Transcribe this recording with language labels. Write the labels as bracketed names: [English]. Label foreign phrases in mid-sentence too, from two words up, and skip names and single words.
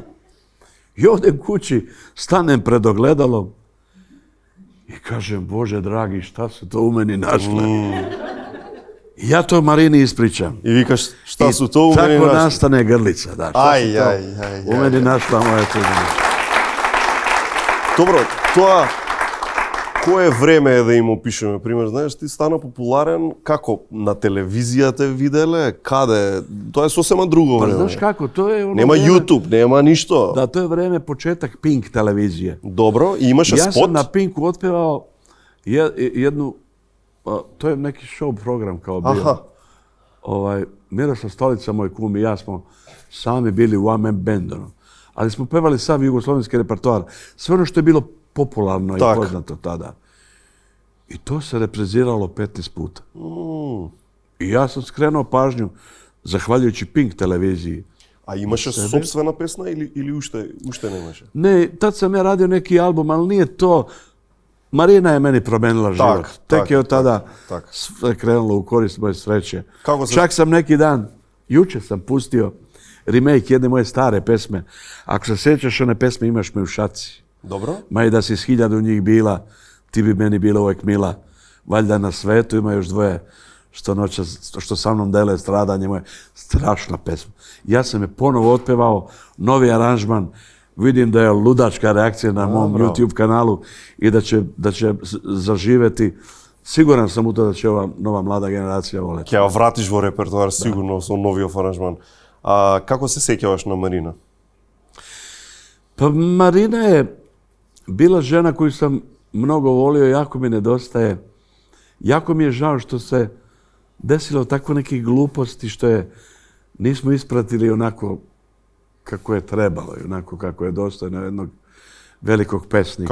[Serbian] I odem kući, stanem pred ogledalom i kažem, Bože dragi, šta su to u meni našle? I ja to Marini ispričam. I vikaš, šta su to u meni našle? Tako nastane grlica, da. U meni našla moja tuđena. [Macedonian] Dobro, koje време е да им опишеме? Пример, знаеш, ти стана популарен како на телевизијата виделе, каде? Тоа е сосема друго време. Па знаеш како, тоа е нема YouTube, нема ништо. Да, тоа е време почетак Pink телевизија. Добро, и имаше спот. [Serbian] Јас сам на Pinku отпевао едну, [Macedonian] тоа е [Serbian] неки шоу програм као био. Мирослав Столица, мој кум и јас смо сами били у [English] one man band, [Serbian] ali smo pevali sav jugoslovenski repertoar. Sve ono što je bilo popularno i poznato tada. I to se repriziralo 15 puta. I ja sam skrenuo pažnju, zahvaljujući Pink televiziji. [Macedonian] A imаше собствена песна или уште немаше? Не, [Serbian] tad sam ja radio neki album, ali nije to. Marina je meni promenila život. Tek je od tada sve krenulo u korist moje sreće. Čak sam neki dan, juče sam pustio remake jedne moje stare pesme. Ako se sjećaš one pesme, Imaš me u šaci. Dobro. Ma i da si s 1000 njih bila, ti bi meni bila uvek mila. Valjda na svetu ima još dvoje što sa mnom dele stradanje moje. Strašna pesma. Ja sam je ponovo otpevao, novi aranžman. Vidim da je ludačka reakcija na mom YouTube kanalu i da će zaživeti. Siguran sam u to da će ova nova mlada generacija voleti. [Macedonian] Ќе ја вратиш во репертоар сигурно со новиот аранжман. Како се сеќаваш на Марина? [Serbian] Pa Marina je bila žena koju sam mnogo volio, jako mi nedostaje. Jako mi je žao što se desilo tako nekih gluposti što je nismo ispratili onako kako je trebalo i onako kako je dostojno jednog velikog pesnika.